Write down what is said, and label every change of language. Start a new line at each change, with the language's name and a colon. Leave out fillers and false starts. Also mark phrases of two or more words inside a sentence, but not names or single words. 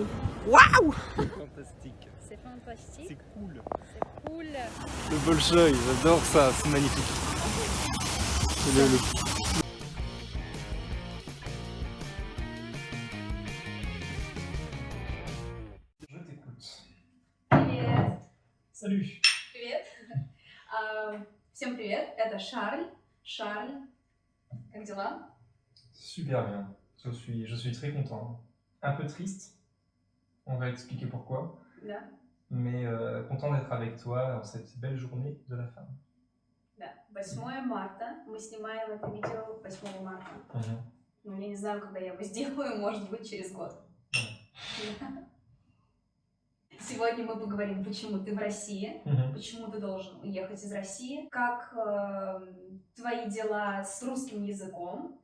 French: Waouh! Fantastique. C'est fantastique. C'est cool. C'est cool. Le Bolchoï, j'adore ça, c'est magnifique. Je t'écoute.
Russian: Привет.
French: Salut.
Russian: Привет. Всем привет. Это Шарль. Шарль. Как дела?
French: Super bien. Je suis très content. Un peu triste. On va expliquer pourquoi.
Russian: Да.
French: Mais content d'être avec toi en cette belle journée de la femme.
Russian: Да. 8 марта. Мы снимаем это видео 8 марта. Mhm. Ну, я не знаю, когда я его сделаю, может быть, через год. Сегодня мы поговорим, почему ты в России, Mhm. почему ты должен уехать из России, как твои дела с русским языком.